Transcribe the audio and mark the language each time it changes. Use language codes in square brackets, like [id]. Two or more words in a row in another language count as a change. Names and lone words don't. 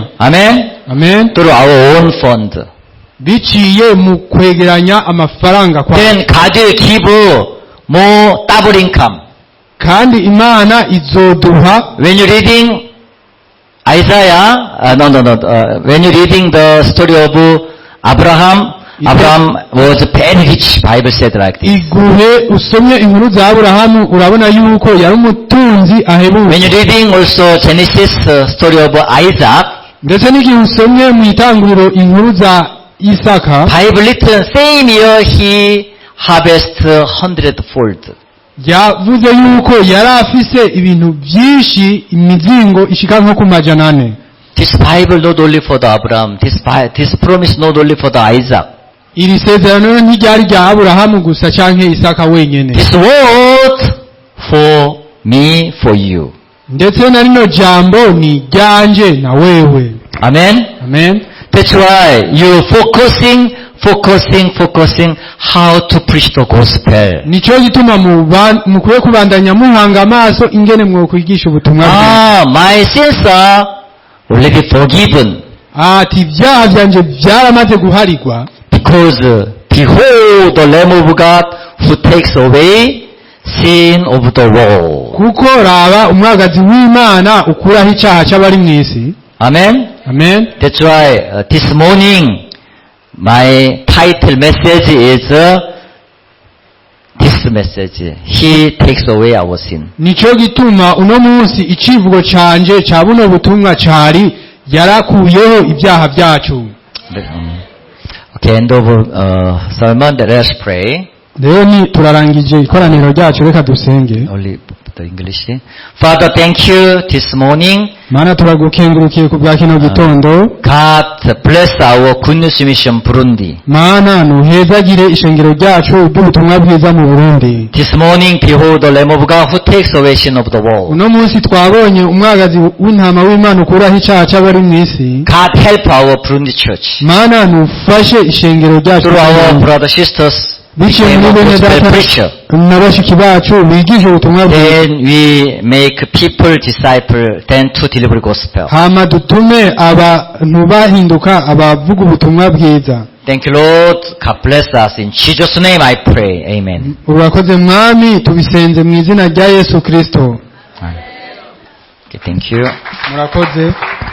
[en] Amen? [rn] Amen. [en] Through our own fund. [rn] biciye mu kwegeranya amafaranga kwa. [en] Then God will give more double income. [rn] kandi Imana izoduha. [en] When you're reading Isaiah, when you're reading the story of Abraham was very rich, Bible said like this. [rn] Iguhe usomye inkuru za Aburahamu urabona yuko yari umutunzi ahebuje. [en] When you're reading also Genesis story of Isaac, [rn] ndetse n'igihe usomye mu itanguriro inkuru za Isaka, [en] Bible written same year he harvest 100-fold. [rn] yavuze yuko yari afise ibintu byinshi, imizingo ishika nko ku majana 4. [en] This Bible not only for the Abraham, this promise not only for the Isaac. [rn] iri sezerano ntiryari rya Aburahamu gusa canke Isaka wenyene. [en] This word for me, for you. [rn] ndetse na rino jambo ni ryanje na wewe. [en] Amen? [rn] Amen. [en] That's why you focusing how to preach the gospel. [rn] nico gituma mukwiye kubandanya muhanga amaso ingene mwokwigisha ubutumwa bwiza. [en] My sins are already forgiven. [rn] ati ibyaha byanje byaramaze guharirwa. [en] Because behold the Lamb of God who takes away sin of the world. [rn] kuko raba umwagazi w'Imana ukuraho icyaha cy'abari mu isi. [en] Amen? [rn] Amen. [en] That's why this morning my title message is this message. He takes away our sin. [rn] nico gituma uno munsi icivugo canje ca buno butumwa cari yarakuyeho ibyaha byacu. [en] Okay, end of sermon. Let us pray. [rn] rero turarangije ikoraniro ryacu, reka dusenge. [en] Only the English. Father, thank you this morning. [rn] Mana turagukengurukiye ku bwa kino gitondo. [en] God bless our Good News Mission Burundi. [rn] Mana nuhezagire ishengero ryacu ry'ubutumwa bwiza mu Burundi. [en] This morning, behold the Lamb of God who takes away sin of the world. [rn] uno munsi twabonye umwagazi w'intama w'Imana ukuraho icyaha cy'abari mu isi. [en] God help our Burundi church. [rn] Mana nufashe ishengero ryacu. [en] Through our brothers sisters. [rn] biciye muri bene data n'abashiki bacu bigisha ubutumwa bwiza. [en] Then we make people disciple, then to deliver gospel. [rn] hama dutume abantu bahinduka abavuga ubutumwa bwiza. [en] Thank you, Lord. God bless us. In Jesus' name I pray. Amen. [rn] urakoze mwami, tubisenze mu izina rya Yesu Kristo. [en] Okay, thank you. [rn] murakoze.